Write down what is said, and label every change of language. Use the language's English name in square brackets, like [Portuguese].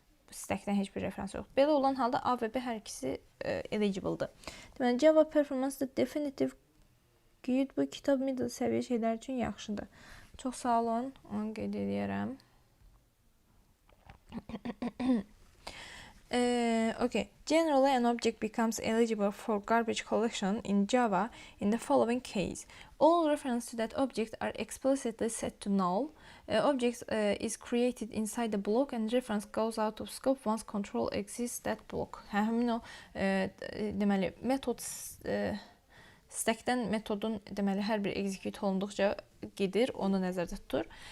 [Azerbaijani] Stackdən heç bir referans yoxdur. Belə olan halda A və B hər ikisi eligible'dır. Deməli, Java Performance Definitive Guide bu kitab middle səviyyə şeylər üçün yaxşıdır. Çox sağ olun, onu qeyd edirəm. [English] Okay. Generally, an object becomes eligible for garbage collection in Java in the following case. All references to that object are explicitly set to null. Object is created inside the block and reference goes out of scope once control exists that block. [Azerbaijani] Həmin o, deməli, metod stackdən metodun deməli hər bir execute olunduqca gedir, onu nəzərdə tutur.